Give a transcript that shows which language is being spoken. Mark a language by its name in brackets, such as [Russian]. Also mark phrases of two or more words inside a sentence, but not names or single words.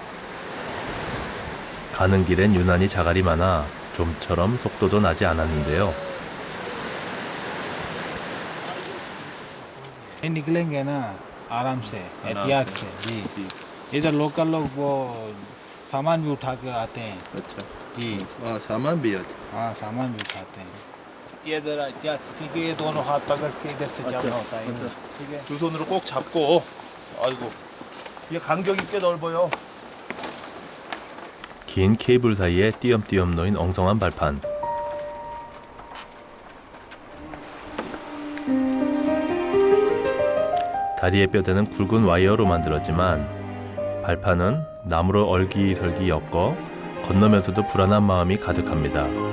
[Korean] 가는 길엔 유난히 자갈이 많아 좀처럼 속도도 나지 않았는데요. [Urdu] نکلیں گے نا آرام سے احتیاط سے جی ادھر لوکل لوگ وہ سامان بھی اٹھا کے آتے ہیں अच्छा. जी سامان بھی ہے. ہاں سامان بھی اٹھاتے ہیں یہ ذرا احتیاط سے کیونکہ یہ دونوں ہاتھ پکڑ کے ادھر سے چلنا ہوتا ہے ٹھیک ہے [Korean] 두 손으로 꼭 잡고. 아이고. 이게 간격이 꽤 넓어요. 긴 케이블 사이에 띄엄띄엄 놓인 엉성한 발판. 다리의 뼈대는 굵은 와이어로 만들었지만 발판은 나무로 얼기설기 엮어 건너면서도 불안한 마음이 가득합니다.